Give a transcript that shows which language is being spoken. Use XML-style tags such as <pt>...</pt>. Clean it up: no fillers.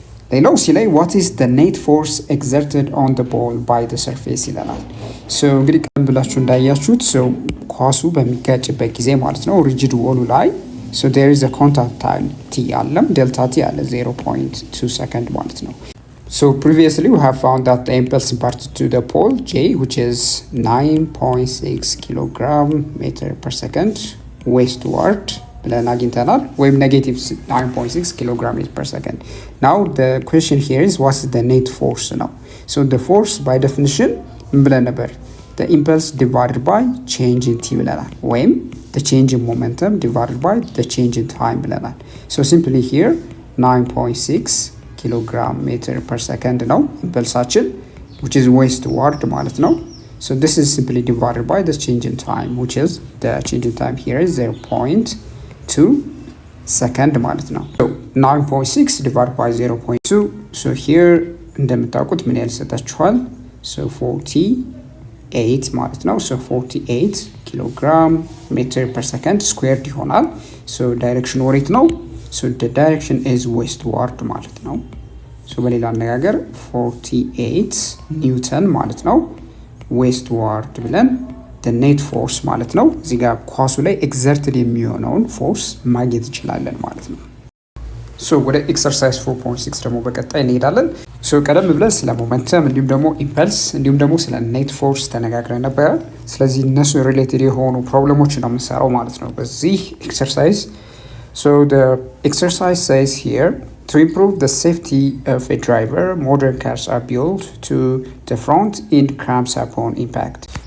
<am>ሌላው ሲ ላይ</am> <en>what is the net force exerted on the ball by the surface</en> <am>ይለናል። ሶ እንግዲህ ቀደም ብላችሁ እንዳያችሁት ሶ ኳሱ በሚጋጭበት ጊዜ ማለት ነው ሪጂድ ወሉ ላይ</am> <en>so there is a contact time t</en> <am>አለም ዴልታ ቲ አለ</am> <en>0.2 second ማለት ነው። So previously we have found that the impulse imparted to the pole J which is 9.6 kilogram meter per second westward</en> <am>ብለን አግኝተናል ወይም</am> <en>negative 9.6 kilogram per second. Now the question here is what's the net force now? So the force by definition</en> <am>ምን ብለን ነበር?</am> <en>The impulse divided by change in t ብለናል ወይም the change in momentum divided by the change in time ብለናል. So simply here 9.6 kilogram meter per second</en> <am>ነው ኢምፐልሳችን</am> <en>which is westward ማለት ነው. So this is simply divided by the change in time, which is the change in time here is 0.2 second ማለት ነው. So 9.6 divided by 0.2.</en> <am>So here እንደምታውቁት ምን ያህል ሰጣችኋል? So 48 ማለት ነው.</am> <en>So 48 kilogram meter per second squared</en> <am>ይሆናል. So direction ወዴት ነው?</am> <en>So the direction is westward</en> <am>ማለት ነው. So በሌላ አነጋገር 48 ኒውተን ማለት ነው westward ብለን</am> <en>the net force</en> <am>ማለት ነው እዚህ ጋር ኳሱ ላይ exerted የሚሆነውን ፎርስ ማግኘት እንችላለን ማለት ነው። ሶ ወደ ኤክሰርሳይዝ 4.6 ደግሞ በቀጣይ እንሄዳለን። ሶ ቀደም ብለን ስለ ሞመንተም እንዲሁም ደግሞ ኢምፐልስ እንዲሁም ደግሞ ስለ ኔት ፎርስ ተነጋግረን ነበር። ስለዚህ እነሱ ሪሌትድ የሆኑ ፕሮብሌሞች ነው የምንሰራው ማለት ነው በዚህ ኤክሰርሳይዝ። ሶ</am> <en>the exercise says here to improve the safety of a driver, modern cars are built to the front end clamps upon impact.</en>